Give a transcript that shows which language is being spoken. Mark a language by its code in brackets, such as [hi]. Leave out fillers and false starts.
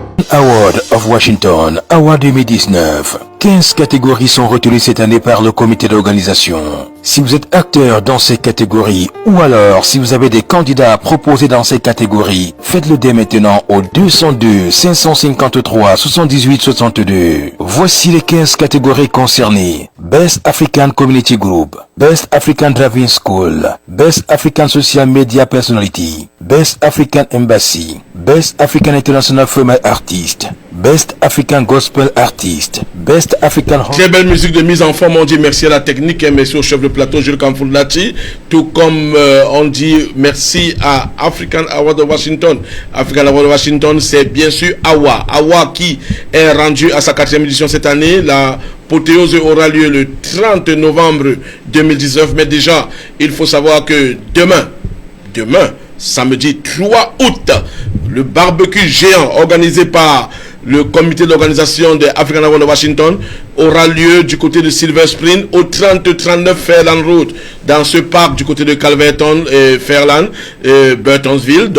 [en] Award of Washington, Award 2019. [fr] 15 catégories sont retenues cette année par le comité d'organisation. Si vous êtes acteur dans ces catégories ou alors si vous avez des candidats à proposer dans ces catégories, faites-le dès maintenant au 202 553 78 62. Voici les 15 catégories concernées. [en] Best African Community Group, Best African Driving School, Best African Social Media Personality, Best African Embassy, Best African International Female Artist, Best African Gospel Artist, Best African... [fr] Très belle musique de mise en forme, on dit merci à la technique et merci au chef de plateau Jules Kamfoulati, tout comme on dit merci à African Award of Washington. African Award of Washington, c'est bien sûr AWA qui est rendu à sa 4e édition cette année. La L'apothéose aura lieu le 30 novembre 2019, mais déjà, il faut savoir que demain, samedi 3 août, le barbecue géant organisé par le comité d'organisation de African Award de Washington aura lieu du côté de Silver Spring au 3039 Fairland Road, dans ce parc du côté de Calverton et Fairland, Burtonsville.